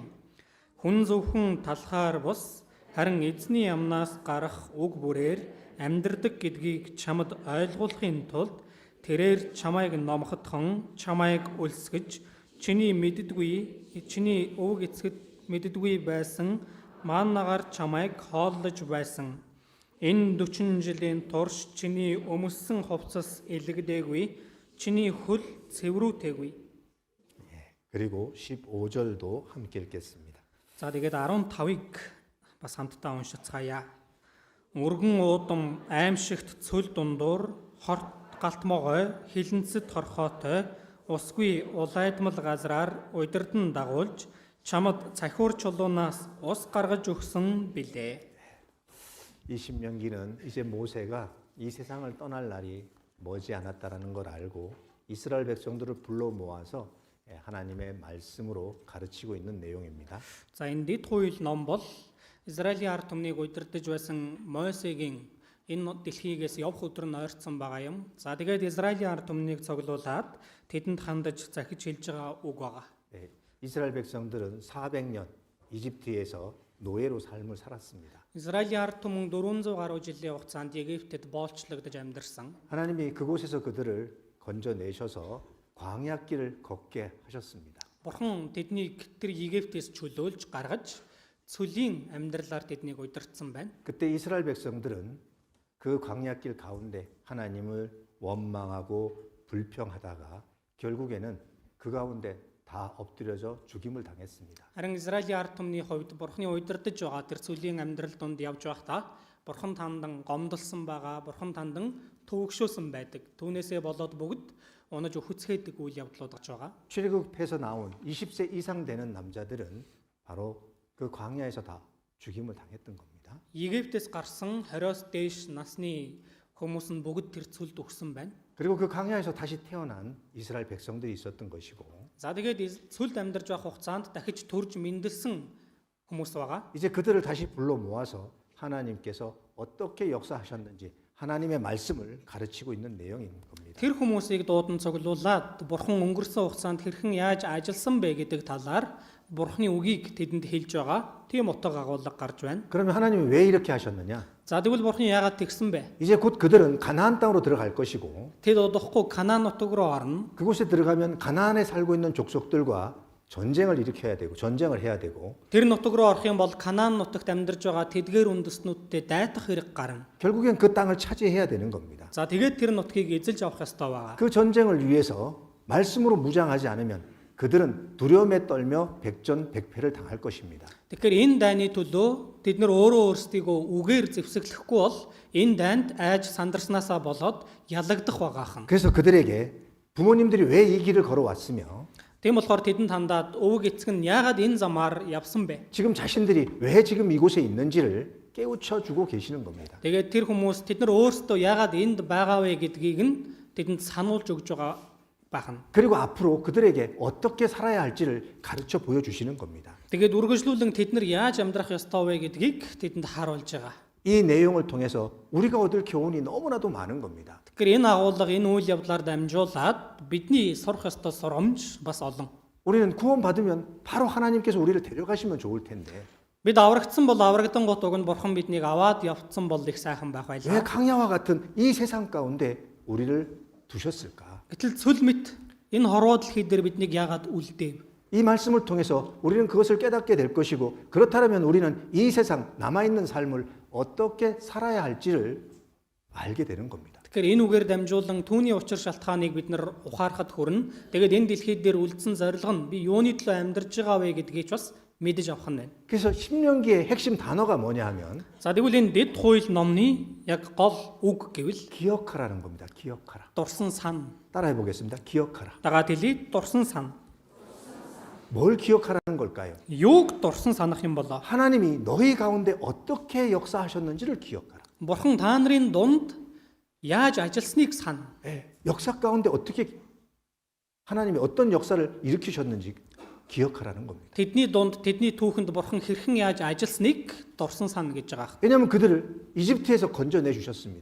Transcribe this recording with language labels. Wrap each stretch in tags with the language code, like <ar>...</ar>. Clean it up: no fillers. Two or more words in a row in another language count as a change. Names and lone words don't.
<mn>Хүн зөвхөн талхаар бус харин эзний амнаас гарах үг бүрээр амьдрдаг гэдгийг чамд ойлгуулахын тулд тэрээр чамайг номхотхон, чамайг өлсгөж, чиний өвөг эцгэд мэддэггүй байсан мааннагаар чамайг хооллож байсан. Энэ 40 жилийн турш чиний өмссөн хувцас илэгдээгүй, чиний хөл цэврүүтэйгүй.</mn> <ko>그리고 15절도 함께 읽겠습니다.</ko> <mn>За тэгээд 15-ыг бас хамтдаа уншицгаая. Өргөн уудам аимшигт цөл дундуур хорт галтмогой хилэнцэд хорхоотой усгүй улайдмал газраар удирдан дагуулж чамд цахиур чулуунаас ус гаргаж өгсөн билээ.</mn> <ko>이 신명기는 이제 모세가 이 세상을 떠날 날이 머지 않았다라는 걸 알고 이스라엘 백성들을 불러 모아서 하나님의 말씀으로 가르치고 있는 내용입니다.</ko> <mn>За энэ дэд хууль ном бол Израилийн ард түмнийг удирдах байсан Мосегийн энэ дэлхийгээс явх өдөр нь ойрцсон байгаа юм. За тэгээд Израилийн ард түмнийг цуглуулад тэдэнд хандаж захиж хэлж байгаа үг байгаа.</mn> <ko>이스라엘 백성들은 400년 이집트에서 노예로 삶을 살았습니다.</ko> <mn>Израилийн ард түмэн 400 гаруй жилийн хугацаанд Египтэд боолчлогдож амьдарсан.</mn> <ko>하나님이 그곳에서 그들을 건져내셔서 광야길을 걷게 하셨습니다.</ko> <mn>Бурхан тэднийг тэр Египтээс чөлөөлж гаргаж цөлийн амьдралаар тэднийг удирдсан байна.</mn> <ko>그때 이스라엘 백성들은 그 광야길 가운데 하나님을 원망하고 불평하다가 결국에는 그 가운데 다 엎드려져 죽임을 당했습니다.</ko> <mn>Харин Израилийн ард түмний хувьд Бурханы удирдах байгаа тэр цөлийн амьдрал донд явж байхдаа Бурхан тандан гомдолсон байгаа, Бурхан тандан төвөгшөөсөн байдаг. Түүнээсээ болоод бүгд унаж өхөцхийдэг үйл явдлууд гарч байгаа.</mn> <ko>출애굽해서 나온 20세 이상 되는 남자들은 바로 그 광야에서 다 죽임을 당했던 겁니다.</ko> <mn>Египтээс гарсан 20-с дээш насны хүмүүс нь бүгд тэр цөлд өгсөн байна.</mn> <ko>그리고 그 광야에서 다시 태어난 이스라엘 백성들이 있었던 것이고</ko> <mn>За тэгээд цөлд амьдарч байх хугацаанд дахиж төрж мэндэлсэн хүмүүс байгаа.</mn> <ko>이제 그들을 다시 불러 모아서 하나님께서 어떻게 역사하셨는지 하나님의 말씀을 가르치고 있는 내용인 겁니다.</ko> <mn>Тэр хүмүүсийг дуудан цуглуулад Бурхан өнгөрсөн хугацаанд хэрхэн яаж ажилласан бэ гэдэг талаар Бурханы үгийг тэдэнд хэлж байгаа. Тийм утга агуулга гарч байна.</mn> <ko>그러면 하나님이 왜 이렇게 하셨느냐?</ko> <mn>За тэгвэл Бурхан яагаад тэгсэн бэ?</mn> <ko>이제 곧 그들은 가나안 땅으로 들어갈 것이고</ko> <mn>Тэд удахгүй Канаан нутаг руу орно.</mn> <ko>그곳에 들어가면 가나안에 살고 있는 족속들과 전쟁을 일으켜야 되고 전쟁을 해야 되고</ko> <mn>Тэр нутаг руу орох юм бол Канаан нутагт амьдарч байгаа тэдгээр үндэстнүүдтэй дайтах хэрэг гарна.</mn> <ko>결국엔 그 땅을 차지해야 되는 겁니다.</ko> <mn>За тэгээд тэр нутгийг эзэлж авах ёстой байгаа.</mn> <ko>그 전쟁을 위해서 말씀으로 무장하지 않으면 그들은 두려움에 떨며 백전백패를 당할 것입니다.</ko> <mn>Тэгэхээр энэ дайны төлөө тэд нар өөрөө өөрсдийгөө үгээр зэвсэглэхгүй бол энэ дайнд айж сандарснаасаа болоод ялагдах байгаахан.</mn> <ko>그래서 그들에게 부모님들이 왜 이 길을 걸어왔으며</ko> <mn>Тийм болохоор тэдэнд хандаад өвөг эцэг нь яагаад энэ замаар явсан бэ?</mn> <ko>지금 자신들이 왜 지금 이곳에 있는지를 깨우쳐 주고 계시는 겁니다.</ko> <mn>Тэгээд тэр хүмүүс тэд нар өөрсдөө яагаад энд байгаа вэ гэдгийг нь тэдэнд сануулж өгж байгаа байна.</mn> <ko>그리고 앞으로 그들에게 어떻게 살아야 할지를 가르쳐 보여주시는 겁니다.</ko> <mn>Тэгээд үргэлжлүүлэн тэд нар яаж амьдрах ёстой вэ гэдгийг тэдэнд харуулж байгаа.</mn> <ko>이 내용을 통해서 우리가 얻을 교훈이 너무나도 많은 겁니다.</ko> <mn>Тэгэхээр энэ агуулга энэ үйл явдлаар дамжуулаад бидний сурах ёстой сургамж бас олон.</mn> <ko>우리는 구원받으면 바로 하나님께서 우리를 데려가시면 좋을 텐데</ko> <mn>Бид аврагдсан бол аврагдан гут уг нь Бурхан биднийг аваад явцсан бол их сайхан байх</mn> <ko>왜</ko> <mn>байлаа.</mn> <ko>강야와 같은 이 세상 가운데 우리를 두셨을까?</ko> <mn>Гэтэл цөл мэт энэ хорвоо дэлхий дээр биднийг яагаад үлдээв?</mn> <ko>이 말씀을 통해서 우리는 그것을 깨닫게 될 것이고 그렇다면 우리는 이 세상 남아있는 삶을 어떻게 살아야 할지를 알게 되는 겁니다.</ko> <mn>Тэгэхээр энэ үгээр дамжуулан түүний учир шалтгааныг бид нар ухаарахад хүрнэ. Тэгээд энэ дэлхий дээр үлдсэн зорилго нь би юуны төлөө амьдарч байгаа вэ гэдгийг ч бас мэдэж авах нь байна.</mn> <ko>그래서 신명기의 핵심 단어가 뭐냐 하면</ko> <mn>За тэгвэл энэ дэд хууль номны яг гол үг гэвэл</mn> <ko>기억하라는 겁니다. 기억하라.</ko> <mn>дурсан сан.</mn> <ko>따라해 보겠습니다. 기억하라.</ko> <mn>Дагаад хэлий дурсан сан.</mn> <ko>뭘 기억하라는 걸까요?</ko> <mn>Юуг дурсан санах юм болоо?</mn> <ko>하나님이 너희 가운데 어떻게 역사하셨는지를 기억하라.</ko> <mn>Бурхан та нарын дунд яаж ажилласныг сан.</mn> <ko>예, 역사 가운데 어떻게 하나님이 어떤 역사를 일으키셨는지 기억하라는 겁니다.</ko> <mn>Тэдний дунд тэдний түүхэнд бурхан хэрхэн яаж ажилласныг дурсан сан гэж байгаа.</mn> <ko>왜냐하면 그들을 이집트에서 건져내 주셨습니다.</ko>